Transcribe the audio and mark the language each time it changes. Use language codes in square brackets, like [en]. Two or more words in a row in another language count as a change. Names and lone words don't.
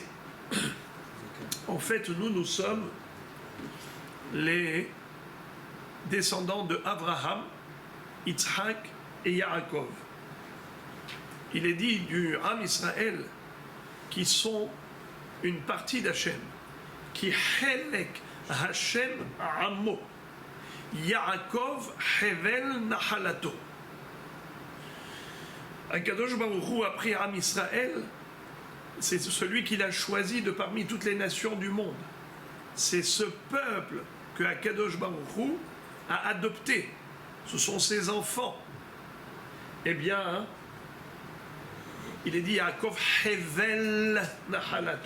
[fr] En fait, nous sommes les descendants de Abraham, Yitzhak et Yaakov. Il est dit du [he] עם ישראל [fr] qui sont une partie d'Hachem, qui [he] חלק השם עמו, יעקב חבל נחלתו. הקדוש ברוך הוא [fr] a pris [he] עם ישראל, [fr] c'est celui qu'il a choisi de parmi toutes les nations du monde. C'est ce peuple que [he] הקדוש ברוך הוא [fr] a adopté. Ce sont ses enfants. Eh bien, il est dit [he] יעקב חבל נחלתו.